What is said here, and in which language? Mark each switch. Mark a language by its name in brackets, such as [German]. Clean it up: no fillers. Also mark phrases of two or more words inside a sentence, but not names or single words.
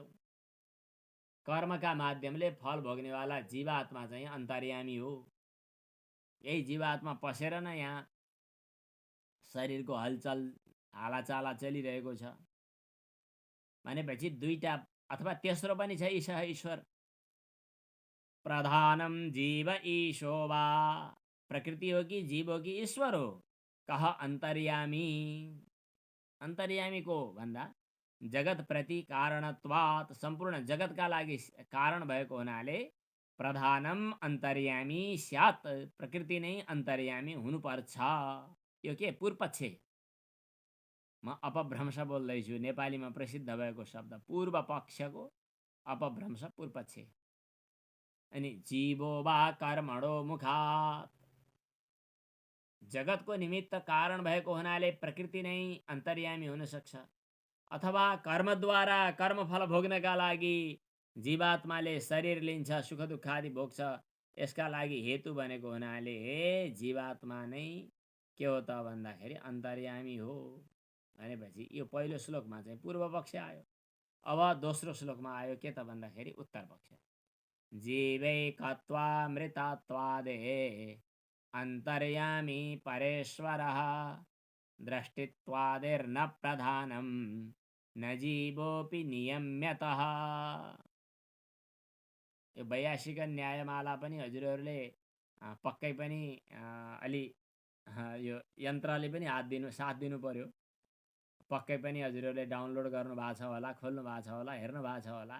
[Nepali] कर्मका माध्यमले फल भोग्नेवाला जीवात्मा चाहिँ अन्तर्यामी हो। यही जीवात्मा पसेर नै यहाँ शरीरको हलचल हालाचाला चलिरहेको छ। भनेपछि दुईटा अथवा तेस्रो पनि छ, ईश्वर। [Sanskrit] प्रधानम जीव ईशो वा, [Nepali] प्रकृति हो कि जीव हो कि ईश्वर हो, [Sanskrit] कह अन्तर्यामी। [Nepali] अन्तर्यामी को भन्दा [Sanskrit] जगत प्रति कारणत्वात्, [Nepali] सम्पूर्ण जगतका लागि कारण भएको हुनाले [Sanskrit] प्रधानम अन्तर्यामी स्यात्, [Nepali] प्रकृति नै अन्तर्यामी हुनुपर्छ। यो के पूर्वपक्ष, म अपभ्रंश बोल्दैछु, नेपालीमा प्रसिद्ध भएको शब्द पूर्व पक्षको अपभ्रंश पूर्वपक्ष। [Sanskrit] अनि जीवो वा कर्मणो मुखात्, [Nepali] जगतको निमित्त कारण भएको हुनाले प्रकृति नै अन्तर्यामी हुन सक्छ, अथवा कर्मद्वारा कर्मफल भोग्नका लागि जीवात्माले शरीर लिन्छ, सुख दुःख आदि भोग्छ, यसका लागि हेतु बनेको हुनाले जीवात्मा नै के हो त भन्दाखेरि अन्तर्यामी हो। भनेपछि यो पहिलो श्लोकमा चाहिँ पूर्व पक्ष आयो। अब दोस्रो श्लोकमा आयो के त भन्दाखेरि उत्तर पक्ष। [Sanskrit] जीवैकत्वामृतत्वादेः अन्तर्यामी परेश्वरः, दृष्टित्वादिर्न प्रधानं न जीवोऽपि नियम्यतः। [Nepali] यो 82 न्यायमाला पनि हजुरहरूले पक्कै पनि अलि यो यन्त्रले पनि साथ दिनु पर्यो। पक्कै पनि हजुरहरूले डाउनलोड गर्नु भएको छ होला, खोल्नु भएको छ होला, हेर्नु भएको छ होला।